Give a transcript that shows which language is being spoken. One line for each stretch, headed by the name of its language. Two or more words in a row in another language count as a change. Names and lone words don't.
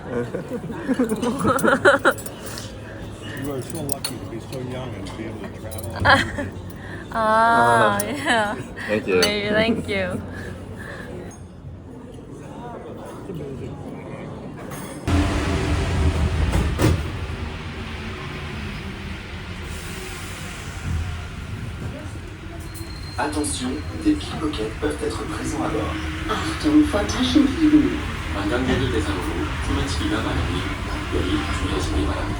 English: You are so lucky to be so young and to be able to travel. Ah, yeah. Thank you. Maybe, thank you.
French: Attention, des pickpockets peuvent être présents à bord.
German: Achtung vor Taschendieben.
Korean: 관광객을 대상으로 소매치기가 가능하니 각별히 주의하시기 바랍니다.